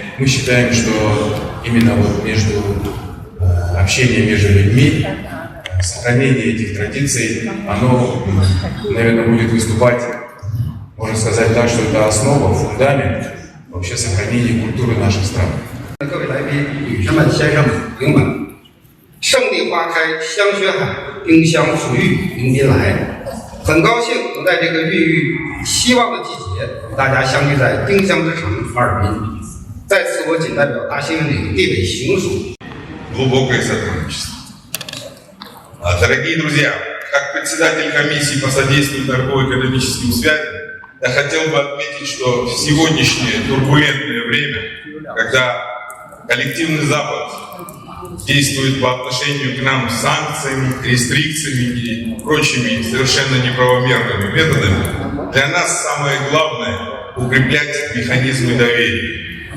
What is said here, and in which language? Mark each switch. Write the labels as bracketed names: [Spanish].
[Russian] Мы считаем, что именно вот между общением между людьми, сохранение этих традиций, оно, наверное, будет выступать, можно сказать так, что это основа, фундамент вообще сохранения культуры наших стран. [Chinese] 各位来宾、女士们、先生们、朋友们，胜利花开，香雪海，丁香馥郁迎宾来。很高兴能在这个孕育希望的季节，与大家相聚在丁香之城哈尔滨。在此，我谨代表大兴岭地委行署 [Russian] глубокое сотрудничество. Дорогие друзья, как председатель комиссии по содействию торгово-экономическим связям, я хотел бы отметить, что в сегодняшнее турбулентное время, когда коллективный Запад действует по отношению к нам санкциями, рестрикциями и прочими совершенно неправомерными методами, для нас самое главное – укреплять механизмы доверия.